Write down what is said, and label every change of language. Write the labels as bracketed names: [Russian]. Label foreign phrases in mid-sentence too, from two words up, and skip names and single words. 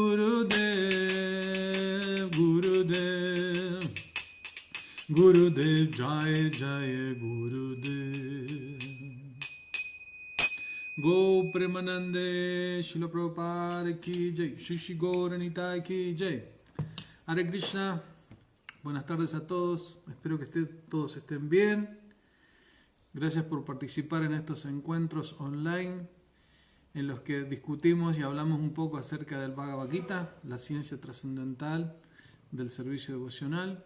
[Hindi] गुरुदेव जय गुरुदेव गो प्रेमानन्दे श्रील प्रभुपाद की जय श्री गौरनिताई की जय हरे कृष्ण. [Spanish] Buenas tardes a todos, espero que todos estén bien. Gracias por participar en estos encuentros online. en los que discutimos y hablamos un poco acerca del Bhagavad Gita, la ciencia trascendental del servicio devocional.